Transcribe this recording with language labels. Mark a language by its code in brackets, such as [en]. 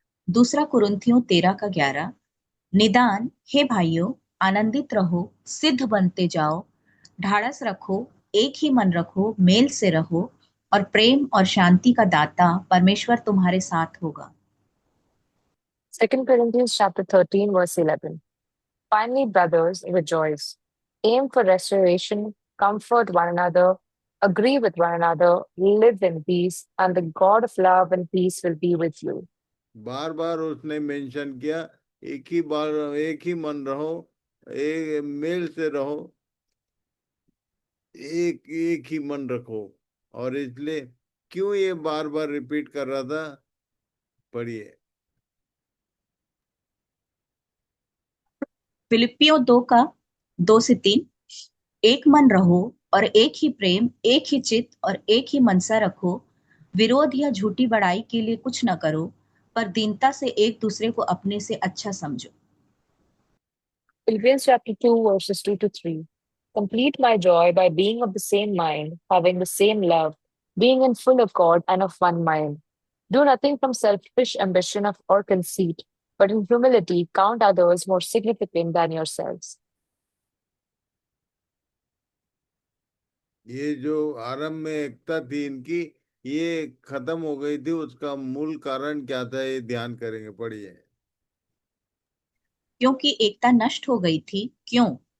[hi] दूसरा कुरिन्थियों 13 का 11। निदान हे भाइयों, आनंदित रहो, सिद्ध बनते जाओ, ढाढ़स रखो, एक ही मन रखो, मेल से रहो, और प्रेम और शांति का दाता परमेश्वर तुम्हारे साथ होगा। [en] 2 Corinthians chapter 13, verse 11. Finally, brothers, rejoice. Aim for restoration, comfort one another, agree with one another, live in peace, and the God of love and peace will be with you. [hi] बार बार उसने मेंशन किया, एक ही बार एक ही मन रहो, एक mail से रहो, एक एक ही मन रखो। और इसलिए क्यों ये बार बार रिपीट कर रहा था? पढ़िए। फिलिपियों 2 का 2 से 3। एक मन रहो और एक ही प्रेम, एक ही चित्त और एक ही मनसा रखो। विरोध या झूठी बड़ाई के लिए कुछ न करो, पर दीनता से एक दूसरे को अपने से अच्छा समझो। [en] Philippians chapter 2, verses 2 to 3. Complete my joy by being of the same mind, having the same love, being in full accord and of one mind. Do nothing from selfish ambition or conceit, but in humility count others more significant than yourselves. [hi] ये जो आरंभ में एकता थी इनकी, ये खत्म हो गई थी। उसका मूल कारण क्या था, ये ध्यान करेंगे। पढ़िए। क्योंकि एकता नष्ट हो गई थी। क्यों?